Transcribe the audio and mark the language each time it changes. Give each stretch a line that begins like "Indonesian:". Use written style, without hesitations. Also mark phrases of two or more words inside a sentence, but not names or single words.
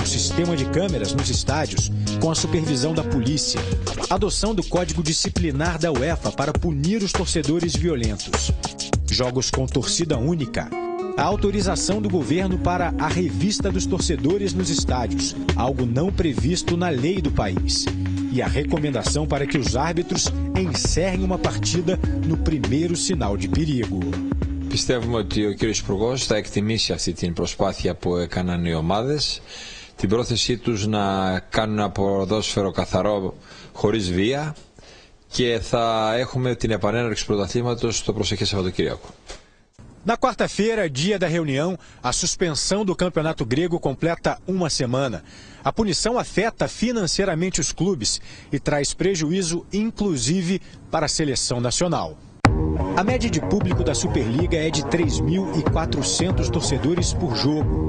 Portuguese: sistema de câmeras nos estádios com a supervisão da polícia, a adoção do Código Disciplinar da UEFA para punir os torcedores violentos, jogos com torcida única, a autorização do governo para a revista dos torcedores nos estádios, algo não previsto na lei do país, e a recomendação para que os árbitros encerrem uma partida no primeiro sinal de perigo.
Greek: Πιστεύουμε ότι ο κύριος Υπουργός θα εκτιμήσει αυτή την προσπάθεια που έκαναν οι ομάδες, την πρόθεσή τους να κάνουν ένα ποδόσφαιρο καθαρό χωρίς βία και θα έχουμε την επανέναρξη του πρωταθλήματος το προσεχές Σαββατοκύριακο.
Portuguese: Na quarta-feira, dia da reunião, a suspensão do campeonato grego completa uma semana. A punição afeta financeiramente os clubes e traz prejuízo, inclusive, para a seleção nacional. A média de público da Superliga é de 3.400 torcedores por jogo.